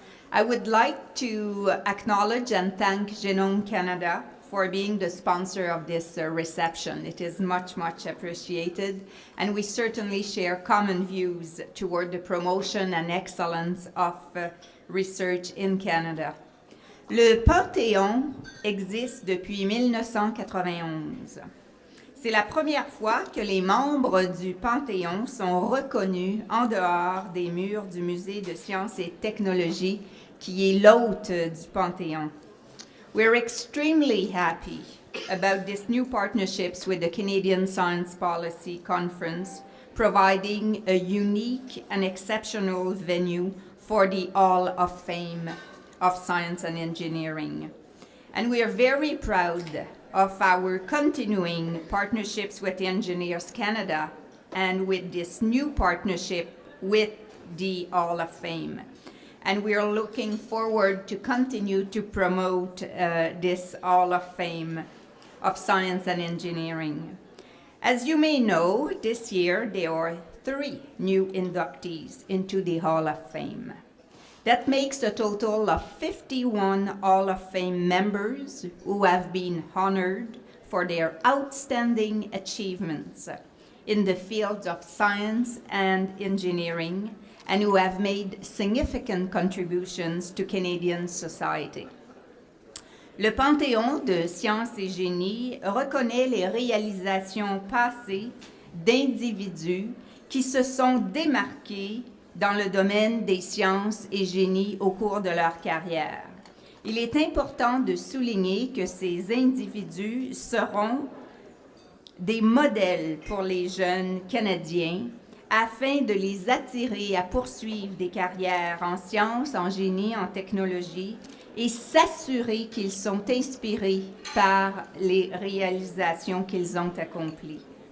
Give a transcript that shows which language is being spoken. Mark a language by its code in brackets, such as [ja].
[en] I would like to acknowledge and thank Genome Canada for being the sponsor of this reception. It is much, much appreciated, and we certainly share common views toward the promotion and excellence of research in Canada. [fr] Le Panthéon existe depuis 1991. C'est la première fois que les membres du Panthéon sont reconnus en dehors des murs du Musée de sciences et technologies, qui est l'hôte du Panthéon. [en] We're extremely happy about this new partnerships with the Canadian Science Policy Conference, providing a unique and exceptional venue for the Hall of Fame of Science and Engineering. And we are very proud of our continuing partnerships with Engineers Canada and with this new partnership with the Hall of Fame. And we are looking forward to continue to promote this Hall of Fame of Science and Engineering. As you may know, this year there are 3 new inductees into the Hall of Fame. That makes a total of 51 Hall of Fame members who have been honored for their outstanding achievements in the fields of science and engineering and who have made significant contributions to Canadian society. [fr] Le Panthéon de Sciences et Génie reconnaît les réalisations passées d'individus qui se sont démarqués dans le domaine des sciences et génies au cours de leur carrière. Il est important de souligner que ces individus seront des modèles pour les jeunes Canadiens afin de les attirer à poursuivre des carrières en sciences, en génie, en technologie et s'assurer qu'ils sont inspirés par les réalisations qu'ils ont accomplies.